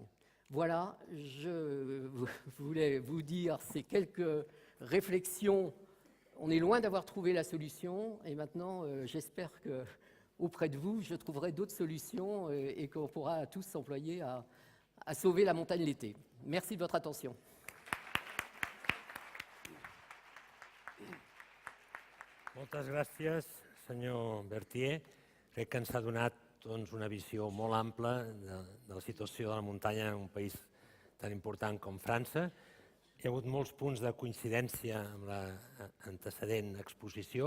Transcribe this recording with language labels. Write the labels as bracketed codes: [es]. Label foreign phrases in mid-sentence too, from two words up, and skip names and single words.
[fr] Voilà, je voulais vous dire ces quelques réflexions. On est loin d'avoir trouvé la solution et maintenant, j'espère qu'auprès de vous, je trouverai d'autres solutions et qu'on pourra tous s'employer à sauver la montagne l'été. Merci de votre attention. [ca] Moltes gràcies, senyor Berthier. Crec que ens ha donat una visió molt ampla de la situació de la muntanya en un país tan important com França. Hi ha hagut molts punts de coincidència amb l'antecedent exposició.